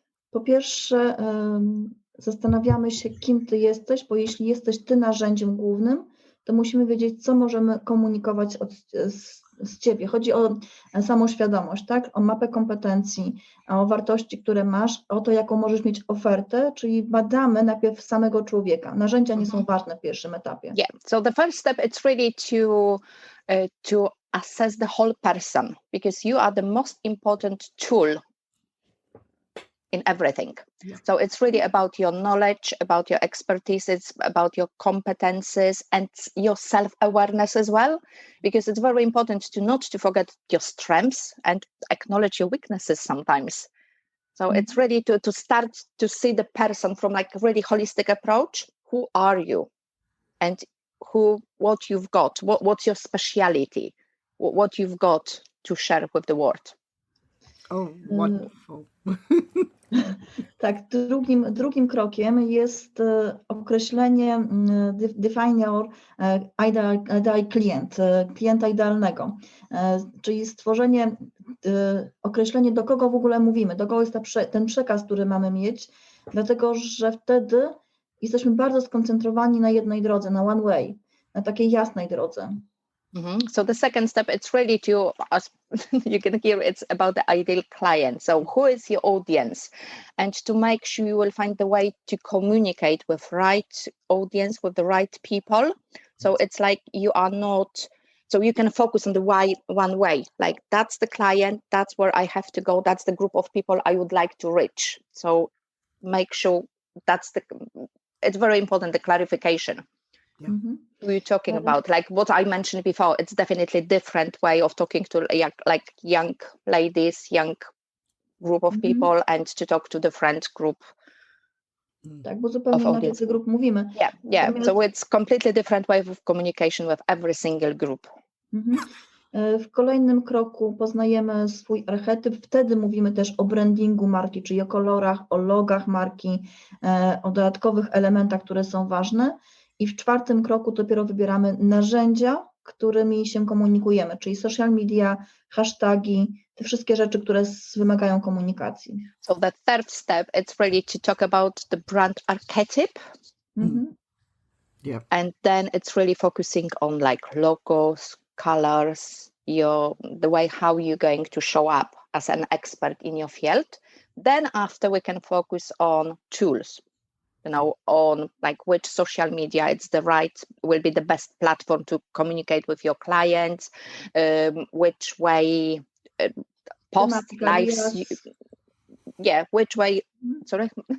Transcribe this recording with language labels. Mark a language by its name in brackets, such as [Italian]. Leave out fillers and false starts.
[Polish] Po pierwsze zastanawiamy się, kim ty jesteś, bo jeśli jesteś ty narzędziem głównym, to musimy wiedzieć, co możemy komunikować z ciebie. Chodzi o samoświadomość, tak? O mapę kompetencji, o wartości, które masz, o to, jaką możesz mieć ofertę, czyli badamy najpierw samego człowieka. Narzędzia nie są ważne w pierwszym etapie. [English] Yeah, so the first step it's really to assess the whole person, because you are the most important tool in everything. So it's really about your knowledge, about your expertise, it's about your competences and your self-awareness as well, because it's very important not to forget your strengths and acknowledge your weaknesses sometimes. So it's really to start to see the person from like a really holistic approach. Who are you? And what you've got, what's your speciality, what you've got to share with the world. Oh, wonderful. [Polish] Tak, drugim krokiem jest określenie, [English] define your ideal client, [Polish] klienta idealnego, czyli stworzenie, określenie, do kogo w ogóle mówimy, do kogo jest ten przekaz, który mamy mieć, dlatego że wtedy jesteśmy bardzo skoncentrowani na jednej drodze, na [English] one way, [Polish] na takiej jasnej drodze. [English] So the second step, it's really to, as you can hear, it's about the ideal client. So who is your audience? And to make sure you will find the way to communicate with right audience, with the right people. So it's like you are not, so you can focus on the one way, like that's the client, that's where I have to go, that's the group of people I would like to reach. So make sure it's very important, the clarification. Yeah. Who you're talking about, like what I mentioned before, it's definitely different way of talking to like young ladies, young group of people, and to talk to different group. [Polish] Tak, bo zupełnie inaczej z grup mówimy. [English] Yeah. So it's completely different way of communication with every single group. [Polish] W kolejnym kroku poznajemy swój archetyp, wtedy mówimy też o brandingu marki, czyli o kolorach, o logach marki, o dodatkowych elementach, które są ważne. I w czwartym kroku dopiero wybieramy narzędzia, którymi się komunikujemy, czyli social media, hashtagi, te wszystkie rzeczy, które wymagają komunikacji. [English] So the third step, it's really to talk about the brand archetype. Yeah. And then it's really focusing on like logos, colors, the way how you're going to show up as an expert in your field. Then after we can focus on tools, on like which social media will be the best platform to communicate with your clients, which way post lives, which way, sorry?